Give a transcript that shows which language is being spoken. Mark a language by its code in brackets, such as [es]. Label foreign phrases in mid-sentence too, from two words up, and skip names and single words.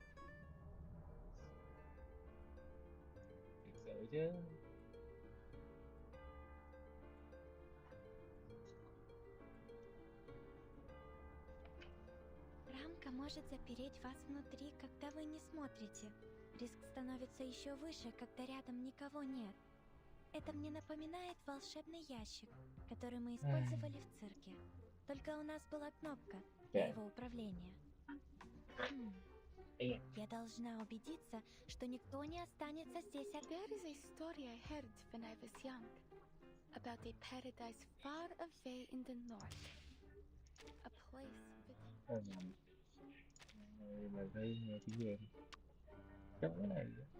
[vi] Thiệt sự chứ. [ru] Рамка может запереть вас внутри, когда вы не смотрите. Риск становится еще выше, когда рядом никого нет. Это мне напоминает волшебный ящик, который мы использовали в цирке. Только у нас была кнопка для его управления. Я должна убедиться, что никто не останется здесь. [en] There is a story I heard when I was young about a paradise far away in the north. A place with... [vi] Mà thấy nghe tiếng em giống cái này.